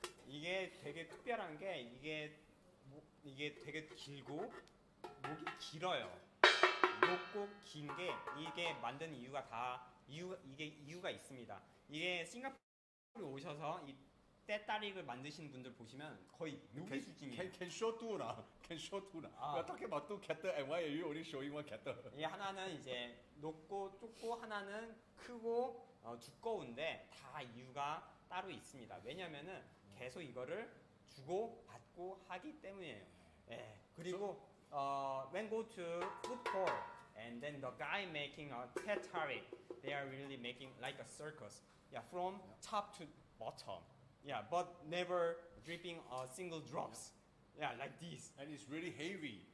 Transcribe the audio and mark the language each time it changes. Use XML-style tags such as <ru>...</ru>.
<ko>이게 되게 특별한 게 이게 되게 길고 목이 길어요. 높고 긴 게 이게 만든 이유가 다 이게 이유가 있습니다. 이게 싱가포르에 오셔서 이 때따릭을 만드시는 분들 보시면 거의 요리 수준이에요.</ko> <en>Can show two now. Can show two now.</en> <ko>아.</ko> <en>We're talking about two kettle, and why are you only showing one kettle?</en> <ko>이 하나는 이제 높고 좁고 하나는 크고 두꺼운데 다 이유가 따로 있습니다. 왜냐면은 계속 이거를 주고 받고 하기 때문이에요. 예. 그리고</ko> <en>when go to food court and then the guy making a tetari, they are really making like a circus. Yeah, from top to bottom. Yeah, but never dripping a single drops. Yeah, like this. And it's really heavy.</en>